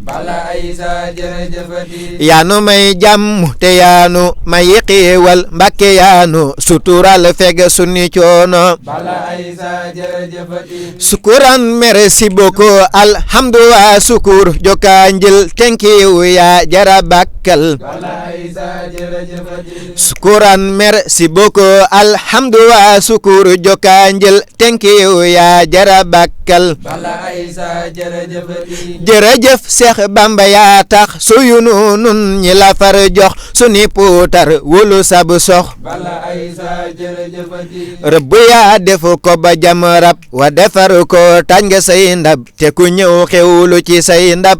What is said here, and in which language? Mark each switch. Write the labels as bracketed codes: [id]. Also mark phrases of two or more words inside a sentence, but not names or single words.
[wo] Balla Aïssa jërëjëfati yaanu may jàmm te yaanu may xéewal Mbàkke yaanu sutural feg sunu coono Balla Aïssa jërëjëfati sukuran [fr] merci beaucoup [ar] الحمد وشكر [wo] joka njël [en] thank you [wo] ya jara bakkal Balla Aïssa jërëjëfati sukuran [fr] merci beaucoup [ar] الحمد وشكر [wo] joka njël [en] thank you [wo] ya jara bakkal Balla Aïssa jërëjëfati jërëjëf Seex Bamba yaa tax suyu nun ñi la far jox suni puutar wulu sab sox Balla Aïssa jërëjëfati rëbb yaa def ko ba jam rab wa defar ko tañ nga say ndab te ku ñëw xewlu ci say ndab